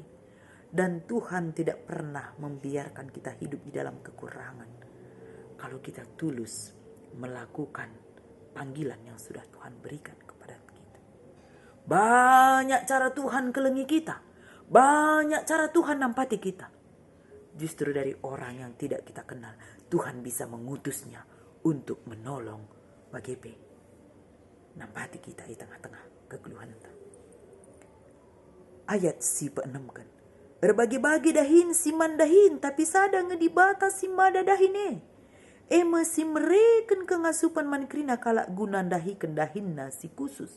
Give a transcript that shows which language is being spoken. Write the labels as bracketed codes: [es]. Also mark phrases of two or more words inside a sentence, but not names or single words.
[id] Dan Tuhan tidak pernah membiarkan kita hidup di dalam kekurangan. Kalau kita tulus melakukan panggilan yang sudah Tuhan berikan kepada kita. Banyak cara Tuhan kelengi kita. Banyak cara Tuhan nampati kita. Justru dari orang yang tidak kita kenal, Tuhan bisa mengutusnya untuk menolong bagi nampati kita di tengah-tengah kegeluhan. [btx] Ayat si pe-6 kan. Berbagi-bagi dahin si mandahin, tapi sada ngedibata si mada dahine. Si mereken kengasupan mankrina kalak guna dahi kendahinna si khusus.